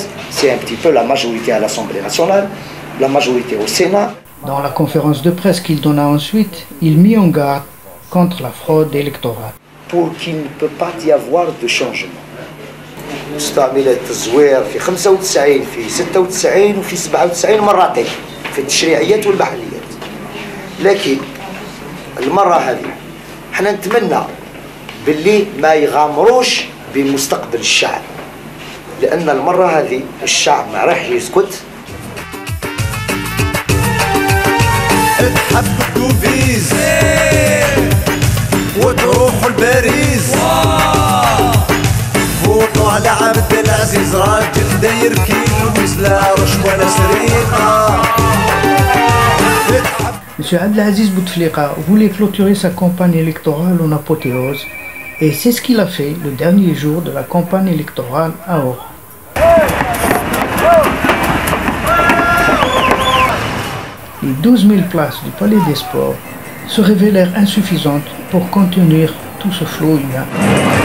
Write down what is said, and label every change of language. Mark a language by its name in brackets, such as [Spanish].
[French] C'est un petit peu la majorité à l'Assemblée nationale, la majorité au Sénat. Dans la conférence de presse qu'il donna ensuite, il mit en garde contre la fraude électorale. Pour qu'il ne peut pas y avoir de changement. [Arabic] استعملت التزوير في 95 في 96 وفي 97 مرتين في التشريعيات والمحليات. لكن المرة هذه احنا نتمنى باللي ما يغامروش بمستقبل الشعب، لأن المرة هذه الشعب ما راح يسكت. تحبوا فيز وتروحوا لباريس، فوتوا على عبد العزيز راجل داير كيلو لا رشوة لا سرقة. [French] M. Abdelaziz Bouteflika voulait clôturer sa campagne électorale en apothéose, et c'est ce qu'il a fait le dernier jour de la campagne électorale à Oran. Les 12 000 places du Palais des Sports se révélèrent insuffisantes pour contenir tout ce flot humain.